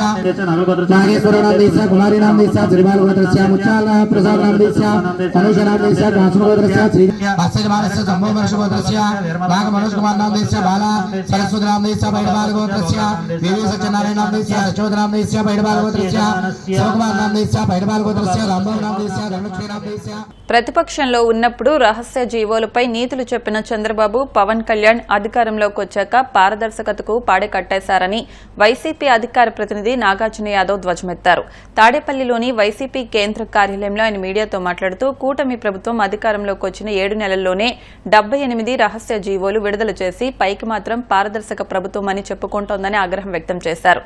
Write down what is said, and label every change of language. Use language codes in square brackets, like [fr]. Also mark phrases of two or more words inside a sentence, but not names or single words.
[sa] नागेश्वर नाम कुमारी नाम श्रीबाल गोत्रस्य मुच्चाल प्रसाद नाम अनुज नाम काश्यप गोत्रस्य श्री भास्कर मानस्य जम्बो वर्ष गोत्रस्य नाग मनोज कुमार नाम बाला सरस्वती नाम भैरवान गोत्रस्य देवी सत्यनारायण नाम यशोद नाम भैरवान गोत्रस्य शिवकुमार नाम भैरवान गोत्रस्य रामबाबु नाम धनलक्ष्मी नाम [te] ప్రతిపక్షంలో ఉన్నప్పుడు రహస్య జీవోలపై నీతులు చెప్పిన చంద్రబాబు, పవన్ కళ్యాణ్ అధికారంలోకి వచ్చాక పారదర్శకతకు పాడే కట్టేశారని వైసీపీ అధికార ప్రతినిధి నాగార్జున యాదవ్ ధ్వజమెత్తారు. తాడేపల్లిలోని వైసీపీ కేంద్ర కార్యాలయంలో ఆయన మీడియాతో మాట్లాడుతూ కూటమి ప్రభుత్వం అధికారంలోకి వచ్చిన 7 నెలల్లోనే 78 రహస్య జీవోలు విడుదల చేసి పైకి మాత్రం పారదర్శక ప్రభుత్వం అని చెప్పుకుంటోందని ఆగ్రహం వ్యక్తం చేశారు.